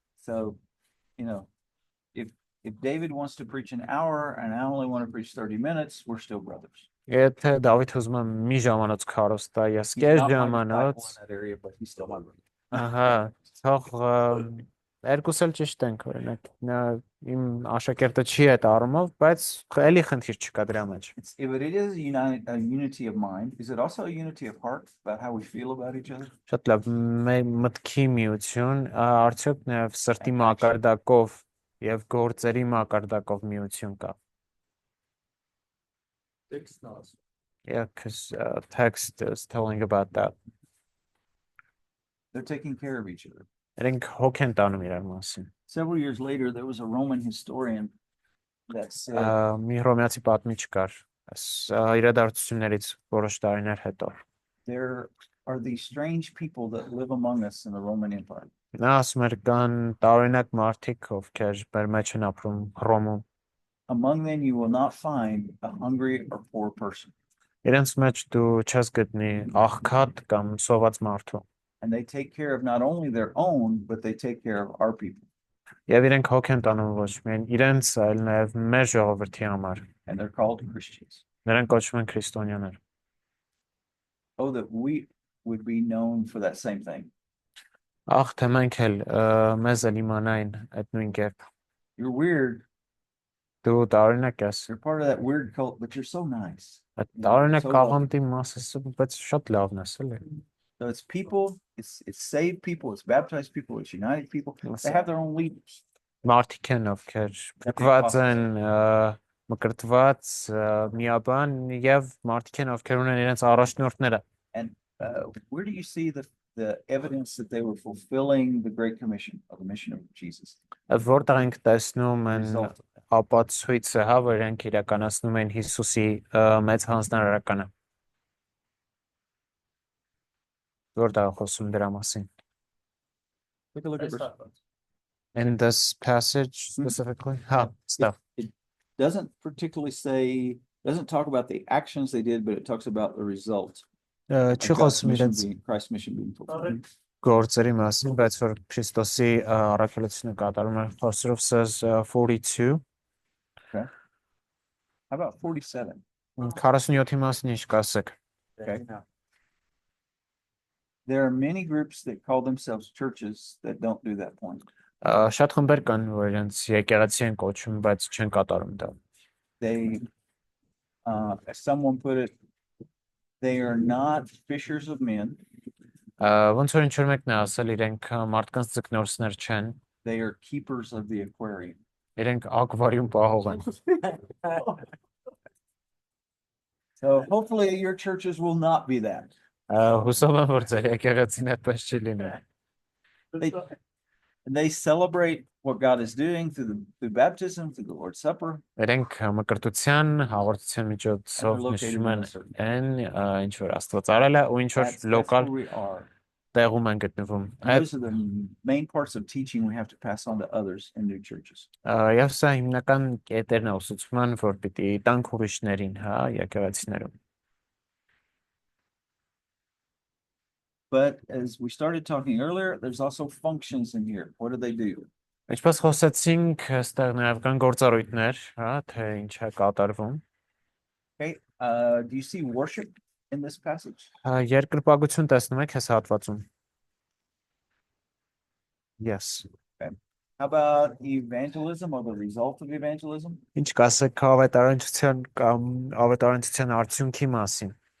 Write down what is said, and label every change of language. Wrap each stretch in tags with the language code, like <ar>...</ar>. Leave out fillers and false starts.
<en>so, you know, if David wants to preach an hour and I only want to preach 30 minutes, we're still brothers.</en> <hy>Եթե Դավիթ ուզում է մի ժամանոց քարոստա, ես</hy> <en>He's</en> <hy>կես</hy> <en>not my</en> <hy>ժամանոց,</hy> <en>disciple in that area, but he's still my brother.</en> <hy>ահա, թող երկուս էլ ճիշտ ենք, օրինակ, նա իմ աշակերտը չի այդ առումով, բայց էլի խնդիր չկա դրա մեջ։</hy> <en>But it is a unity of mind. Is it also a unity of heart about how we feel about each other?</en> <hy>Շատ լավ, մտքի միություն, արդյոք նաև սրտի մակարդակով եւ գործերի մակարդակով միություն կա։</hy> <en>Yeah, because text is telling about that. They're taking care of each other.</en> <hy>Իրենք հոգ են տանում իրար մասին։</hy> <en>Several years later, there was a Roman historian that said</en> <hy>Մի հռոմեացի պատմիչ կար, իրադարձություններից որոշ տարիներ հետո։</hy> <en>there are these strange people that live among us in the Roman Empire.</en> <hy>Նա ասում էր կան տարօրինակ մարդիկ, ովքեր մեր մեջ են ապրում Հռոմում։</hy> <en>Among them, you will not find a hungry or poor person.</en> <hy>Իրենց մեջ դու չես գտնի աղքատ կամ սոված մարդու։</hy> <en>And they take care of not only their own, but they take care of our people.</en> <hy>Եվ իրենք հոգ են տանում ոչ միայն իրենց, այլ նաև մեր ժողովրդի համար։</hy> <en>And they're called Christians.</en> <hy>Նրանք կոչվում են քրիստոնյաներ։</hy> <en>Oh, that we would be known for that same thing.</en> <hy>Ախ, թե մենք էլ մեզ էլ իմանային այդ նույն կերպ։</hy> <en>You're weird.</en> <hy>Դու տարօրինակ ես։</hy> <en>You're part of that weird cult, but you're so nice.</en> <hy>Այդ տարօրինակ կաղանդի մասը, բայց շատ լավն ես, էլի։</hy> <en>So it's people, it's saved people, it's baptized people, it's united people. They have their own leaders.</en> <hy>Մարդիկ են, ովքեր փրկված են, մկրտված, միաբան եւ մարդիկ են, ովքեր ունեն իրենց առաջնորդները։</hy> <en>And where do you see the evidence that they were fulfilling the Great Commission of the mission of Jesus?</en> <hy>Որտեղ ենք տեսնում են ապացույցը, հա, որ իրենք իրականացնում են Հիսուսի մեծ հանձնարարականը։ Որտեղ խոսում դրա մասին։</hy> <en>Take a look at verse. In this passage specifically, stuff. It doesn't particularly say, doesn't talk about the actions they did, but it talks about the result. of</en> <hy>Չի</hy> <en>God's</en> <hy>խոսում</hy> <en>mission</en> <hy>իրենց</hy> <en>Christ's mission being fulfilled.</en> <hy>գործերի մասին, բայց որ Քրիստոսի առաքելությունը կատարում է, Խոսրով</hy> <en>says 42. How about 47?</en> <hy>47-ի մասին ինչ կասեք։</hy> <en>Okay. There are many groups that call themselves churches that don't do that point.</en> <hy>Շատ խմբեր կան, որ իրենց եկեղեցի են կոչում, բայց չեն կատարում դա։</hy> <en>They, as someone put it, They are not fishers of men.</en> <hy>Ոնց որ ինչ-որ մեկն է ասել, իրենք մարդկանց ձկնորսներ չեն,</hy> <en>They are keepers of the aquarium.</en> <hy>իրենք ակվարիում պահող են։</hy> <en>So hopefully your churches will not be that.</en> <hy>Հուսով եմ, որ ձեր եկեղեցին այդպես չի լինի։</hy> <en>They celebrate what God is doing through baptism, through the Lord's Supper.</en> <hy>Իրենք մկրտության, հաղորդության միջոցով նշում են այն, ինչ որ Աստված արել է ու ինչ որ</hy> <en>That's</en> <hy>լոկալ</hy> <en>where we are.</en> <hy>տեղում են գտնվում։</hy> <en>And those are the main parts of teaching we have to pass on to others in new churches.</en> <hy>Եվ սա հիմնական կետերն է ուսուցման, որ պիտի տանք ուրիշներին, հա, եկեղեցիներում։</hy> <en>But as we started talking earlier, there's also functions in here. What do they do?</en> <hy>Ինչպես խոսեցինք, այստեղ նաև կան գործառույթներ, հա, թե ինչ է կատարվում։</hy> <en>Okay. Do you see worship in this passage?</en> <hy>Երկրպագություն տեսնում եք այս հատվածում։</hy> <en>Yes. How about evangelism or the result of evangelism?</en> <hy>Ինչ կասեք ավետարանչության կամ ավետարանչության արդյունքի մասին։</hy>